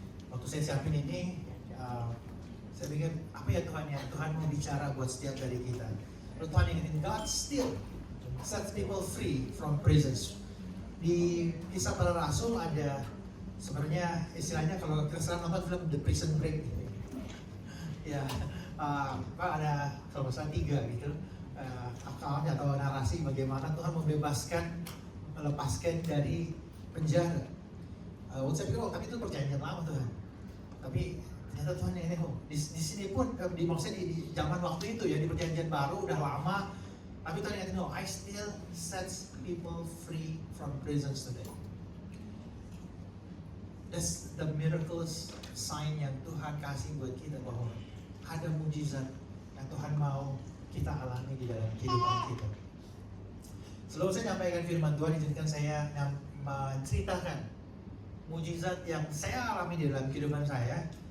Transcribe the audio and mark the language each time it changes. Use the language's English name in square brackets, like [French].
[Indonesian] Waktu saya siapin ini, saya pikir apa ya Tuhan ya? Tuhan mau bicara buat setiap dari kita. Tuhan ini, [English] God still sets people free from prisons. [Indonesian] Di Kisah Para Rasul ada sebenarnya istilahnya kalau kita sering nonton film The Prison Break gitu. Ya, ada kalau misalnya 3 gitu. Akalnya atau narasi bagaimana Tuhan melepaskan dari penjara. Saya pikir tapi itu perjanjian lama Tuhan. Tapi ternyata Tuhan ini di sini pun maksudnya di zaman waktu itu ya, di perjanjian baru udah lama. Tapi Tuhan ingat, [English] I still sets people free from prisons today. That's the miracles sign [Indonesian] yang Tuhan kasih buat kita, bahwa ada mujizat yang Tuhan mau kita alami di dalam kehidupan kita. Sebelum saya nyampaikan firman Tuhan, izinkan saya menceritakan mujizat yang saya alami di dalam kehidupan saya.